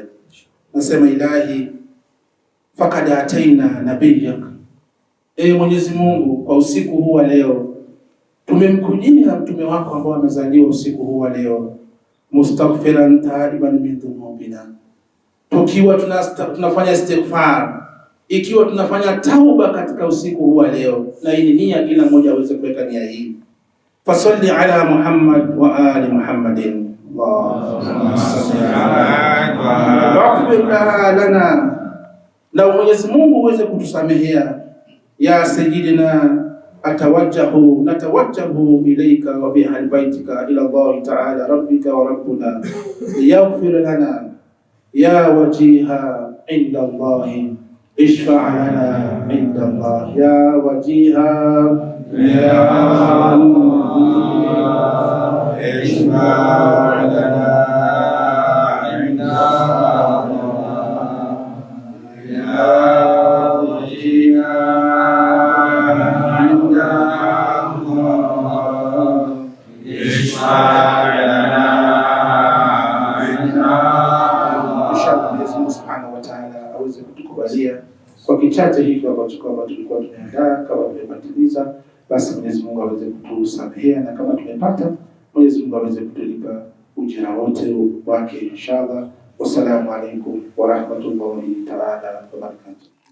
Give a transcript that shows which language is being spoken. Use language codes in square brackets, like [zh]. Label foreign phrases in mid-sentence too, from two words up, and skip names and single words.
[sw] Nasema [ar] إلهي فقد أتينا نبيك, [sw] Mwenyezi Mungu, kwa usiku huu wa leo tumemkujia mtume wako ambao amezaliwa usiku huu wa leo, [ar] مستغفرا تائبا من ذنوبنا, [sw] tukiwa tunafanya istighfar, ikiwa tunafanya tauba katika usiku huu wa leo. Na hii nia kila mmoja aweze kuweka nia hii. [ar] فصل على محمد وآل محمد اللهم صل على لنا, [sw] na Mwenyezi Mungu uweze kutusamehea. [ar] يا سيدنا نتوجه إليك وبأهل بيتك إلى الله تعالى ربك وربنا ليغفر لنا يا وجيها عند الله اشفع لنا عند الله يا وجيها يا اشفع لنا عند الله يا وجيها [sw] aweze kutukubalia kwa kichache hiki ambacho kwamba tulikuwa tumeandaa. Kama tumepatiliza, basi Mwenyezi Mungu aweze kutusamehea, na kama tumepata, Mwenyezi Mungu aweze kutulipa ujira wote wake inshallah. [ar] والسلام عليكم ورحمة الله تعالى وبركاته.